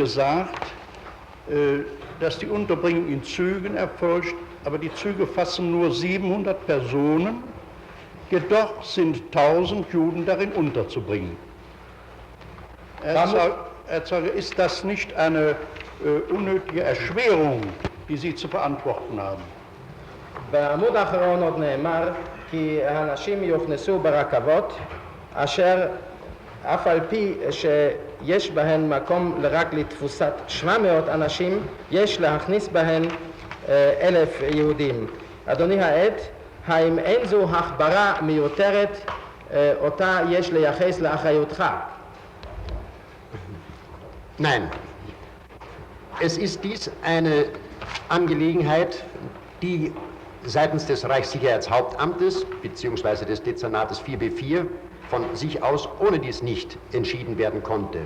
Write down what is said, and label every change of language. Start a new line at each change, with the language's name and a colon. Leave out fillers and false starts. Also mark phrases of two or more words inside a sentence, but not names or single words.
German: gesagt, dass die Unterbringung in Zügen erfolgt, aber die Züge fassen nur 700 Personen, jedoch sind 1000 Juden darin unterzubringen. Herr Zeuge, ist das nicht eine unnötige Erschwerung, die Sie zu verantworten haben?
Hebrew: בעמוד האחרון עוד נאמר כי האנשים יוכנסו ברכבות אשר אף על פי שיש בהן מקום רק לתפוסת 700 אנשים, יש להכניס בהן 1,000 יהודים. אדוני העד, האם אין זו הכברה מיותרת אותה יש לייחס לאחריותך?
German: Nein, es ist dies eine Angelegenheit, die seitens des Reichssicherheitshauptamtes bzw. des Dezernates 4B4 von sich aus ohne dies nicht entschieden werden konnte.